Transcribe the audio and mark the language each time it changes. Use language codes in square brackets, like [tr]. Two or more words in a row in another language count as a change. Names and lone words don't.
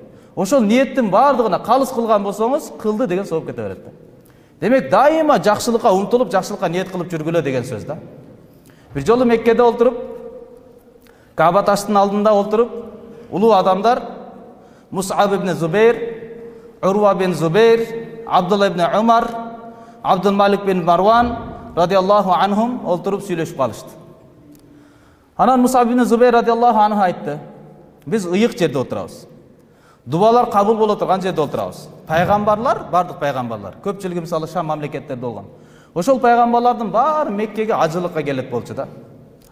[ky] Ошол ниеттин бардыгына калыс кылган болсоңуз, кылды деген сооп кете берет да. Демек дайыма жакшылыкка умтулуп, жакшылыкка ниет кылып жүргүлө деген сөз да. Бир жолу Меккеде олтуруп, Кааба таштын алдында олтуруп, улуу адамдар Мус'аб ибн Зубейр, Урва бин Зубейр, Абдулла ибн Умар, Абдул Малик бин Марван [ar] رضي الله عنهم [ky] олтуруп сүйлөшүп калышты. Анан Мус'аб ибн Зубейр [ar] رضي الله عنه [ky] айтты: "Биз ыйык жерде отурабыз. Дубалар кабыл боло турган жерде отурабыз. Пайгамбарлар, бардык пайгамбарлар, көпчүлүгү мисалы Шам мамлекеттерде болгон. Ошол пайгамбарлардын баары Меккеге ажылыкка келет болчу да.